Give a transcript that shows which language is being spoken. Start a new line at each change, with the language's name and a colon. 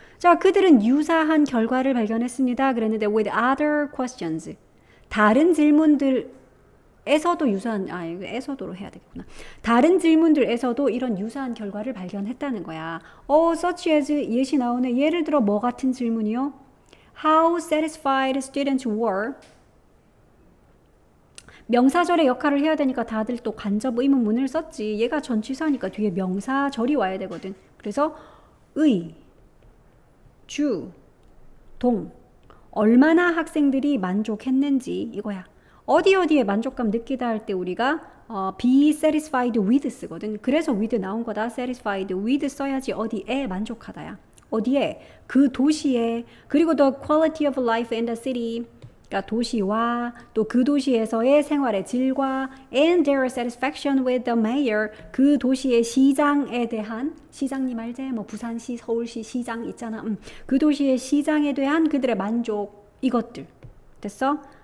Korean: 자, 그들은 유사한 결과를 발견했습니다. 그랬는데
English: with other questions.
Korean: 다른 질문들 에서도 유사한, 이거 에서도로 해야 되겠구나. 다른 질문들에서도 이런 유사한 결과를 발견했다는 거야. such as 예시 나오네. 예를 들어 뭐 같은 질문이요?
English: How satisfied students were.
Korean: 명사절의 역할을 해야 되니까 다들 또 간접 의문문을 썼지. 얘가 전치사니까 뒤에 명사절이 와야 되거든. 그래서 의, 주, 동. 얼마나 학생들이 만족했는지 이거야. 어디에 만족감 느끼다 할 때 우리가 be satisfied with 쓰거든. 그래서 with 나온 거다. satisfied with 써야지 어디에 만족하다야. 어디에? 그 도시에. 그리고
English: the quality of life in the city.
Korean: 그러니까 도시와 또 그 도시에서의 생활의 질과
English: and their satisfaction with the mayor.
Korean: 그 도시의 시장에 대한 시장님 알제? 뭐 부산시, 서울시 시장 있잖아. 그 도시의 시장에 대한 그들의 만족 이것들. 됐어?